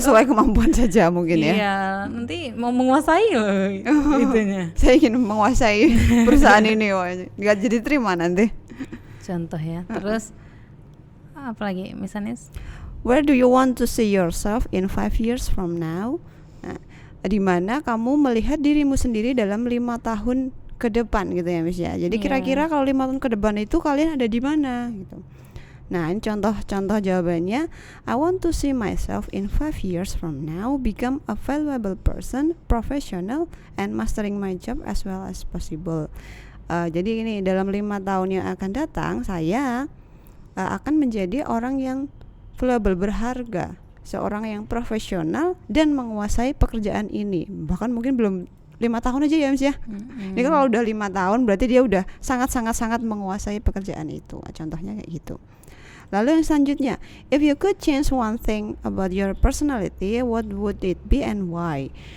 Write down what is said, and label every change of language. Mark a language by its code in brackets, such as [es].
[id] Sesuai kemampuan saja mungkin ya. Iya, nanti mau menguasai loh itunya. Saya ingin menguasai perusahaan ini, nggak jadi terima nanti. Contoh ya. Terus apa lagi misalnya? [en] Where do you want to see yourself in 5 years from now? [id] Nah, di mana kamu melihat dirimu sendiri dalam 5 tahun ke depan gitu ya Miss ya. Jadi kira-kira kalau 5 tahun ke depan itu kalian ada di mana gitu. Nah, ini contoh jawabannya. [en] I want to see myself in 5 years from now become a valuable person, professional, and mastering my job as well as possible. [id] Jadi ini dalam 5 tahun yang akan datang saya akan menjadi orang yang valuable, berharga, seorang yang profesional dan menguasai pekerjaan ini. Bahkan mungkin belum 5 tahun aja ya Miss ya. Ini kan kalau udah 5 tahun berarti dia udah sangat menguasai pekerjaan itu. Contohnya kayak gitu. Lalu yang selanjutnya, [en] if you could change one thing about your personality, what would it be and why?